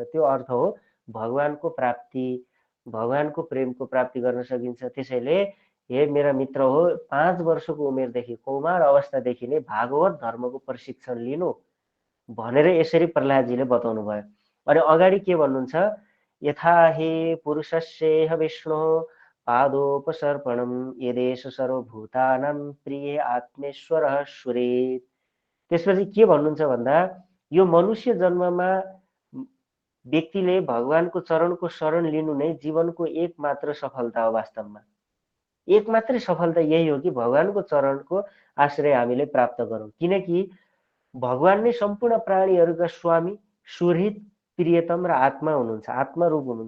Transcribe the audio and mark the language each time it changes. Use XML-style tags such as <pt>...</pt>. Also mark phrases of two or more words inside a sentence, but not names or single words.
<ne>त्यो अर्थ हो भगवानको प्राप्ति, भगवानको प्रेमको प्राप्ति गर्न सकिन्छ। त्यसैले हे मेरा मित्र हो, 5 वर्षको उमेरदेखि, कौमार अवस्थादेखि नै भागवत धर्मको प्रशिक्षण लिनु भनेर यसरी प्रहलादजीले बताउनु भयो। अनि अगाडि के भन्नुहुन्छ?</ne> <sa>यथा हि पुरुषस्येह विष्णु पादोपसर्पणम यदेश सर्वभूतानां प्रिय आत्मेश्वरः सुरेत।</sa> <ne>त्यसपछि के भन्नुहुन्छ भन्दा यो मनुष्य जन्ममा व्यक्तिले भगवानको चरणको शरण लिनु नै जीवनको एकमात्र सफलता हो। वास्तवमा एक मात्रै सफलता यही हो कि भगवानको चरणको आश्रय हामीले प्राप्त गरौँ। किनकि भगवान नै सम्पूर्ण प्राणीहरूका स्वामी, सुहृद, प्रियतम र आत्मा हुनुहुन्छ, आत्मा रूप हुनुहुन्छ।</ne>